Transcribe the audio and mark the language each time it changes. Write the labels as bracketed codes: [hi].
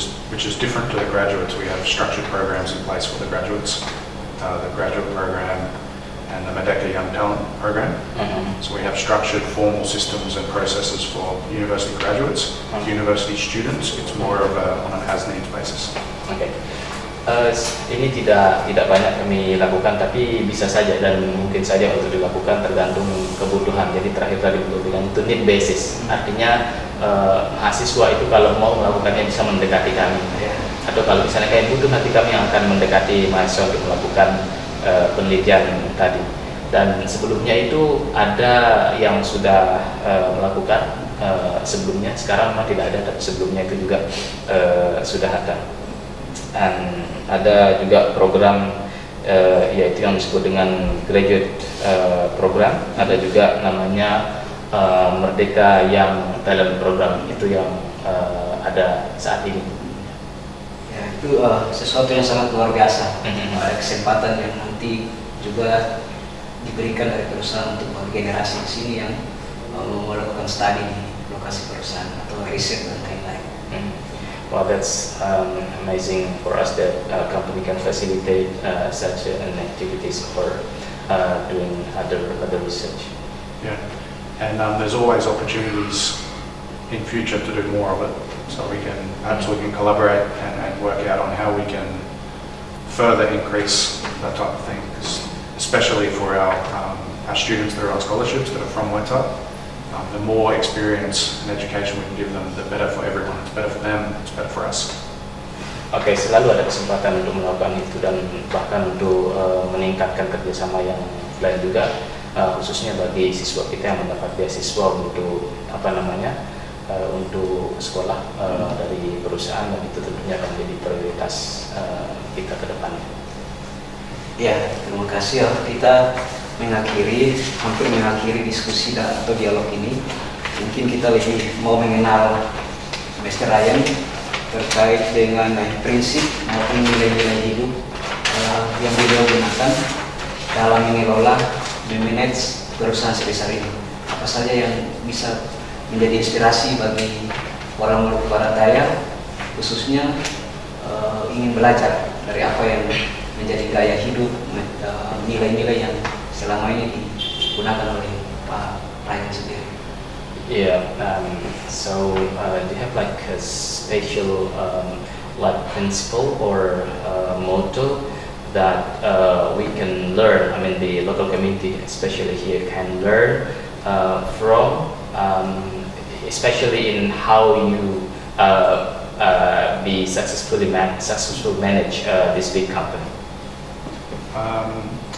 [en] Which is different to the graduates. We have structured programs in place for the graduates, the graduate program and the Merdeka Young Talent program. So we have structured formal systems and processes for university graduates. University students, it's more of on an as needs basis. Okay. [id] Ini tidak banyak kami lakukan, tapi bisa saja dan mungkin saja untuk dilakukan tergantung kebutuhan. Jadi terakhir tadi belum bilang itu [en] need basis, [id] artinya mahasiswa itu kalau mau melakukannya bisa mendekati kami, atau kalau misalnya kayak butuh, nanti kami yang akan mendekati mahasiswa untuk melakukan penelitian tadi. Dan sebelumnya itu ada yang sudah melakukan sebelumnya, sekarang memang tidak ada, tapi sebelumnya itu juga sudah ada. Dan ada juga program yaitu yang disebut dengan graduate program. Ada juga namanya Merdeka yang Talent Program, itu yang ada saat ini. Ya, itu sesuatu yang sangat luar biasa. Ada kesempatan yang nanti juga diberikan dari perusahaan untuk generasi di sini yang melakukan studi di lokasi perusahaan atau riset dan lain-lain. [en] Well, that's amazing for us that company can facilitate such an activities for doing other research. Yeah, and there's always opportunities in future to do more of it. So we can collaborate and work out on how we can further increase that type of thing. Especially for our students that are on scholarships that are from Weta, the more experience and education we can give them, the better for everyone. It's better for them, it's better for us. [id] Oke, selalu ada kesempatan untuk melakukan itu dan bahkan untuk meningkatkan kerjasama yang lain juga, khususnya bagi siswa kita yang mendapat beasiswa untuk untuk sekolah dari perusahaan, dan itu tentunya akan menjadi prioritas kita ke depannya. Ya, terima kasih. Kita hampir mengakhiri diskusi atau dialog ini. Mungkin kita lebih mau mengenal Mr. Ryan terkait dengan prinsip maupun nilai-nilai hidup yang beliau gunakan dalam mengelola dan manage perusahaan sebesar ini. Apa saja yang bisa menjadi inspirasi bagi orang Maluku Barat Daya, khususnya ingin belajar dari apa yang menjadi gaya hidup, nilai-nilai yang selama ini digunakan oleh Pak Ryan sendiri. [en] Yeah, so do you have like a special like principle or motto that we can learn? I mean, the local community, especially here, can learn from, especially in how you be successful manage this big company.